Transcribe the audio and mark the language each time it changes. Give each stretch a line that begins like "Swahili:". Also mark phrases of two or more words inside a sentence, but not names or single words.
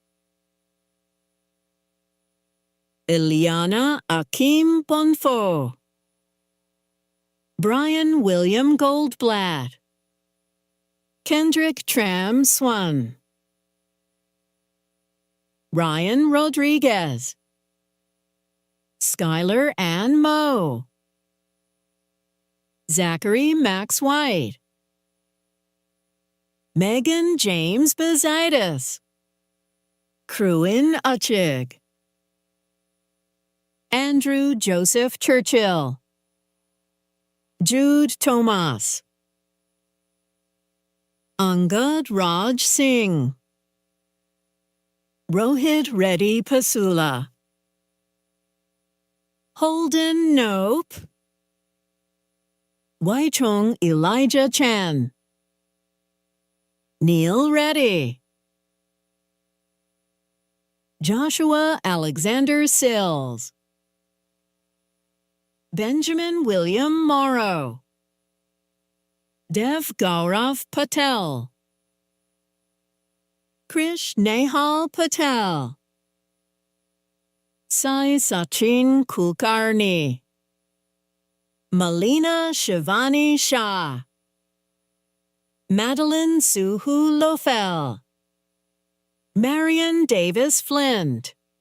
English: Eliana Akim Bonfo, Brian William Goldblatt, Kendrick Tram Swan, Ryan Rodriguez, Skylar Ann Moe, Zachary Max White, Megan James Bezaitis, Kruin Uchig, Andrew Joseph Churchill, Jude Thomas, Angad Raj Singh, Rohit Reddy Pasula, Holden Nope, Waichung Elijah Chan, Neil Reddy, Joshua Alexander Sills, Benjamin William Morrow, Dev Gaurav Patel, Krish Nehal Patel, Sai Sachin Kulkarni, Malina Shivani Shah, Madeline Suhu Lofel, Marion Davis Flint,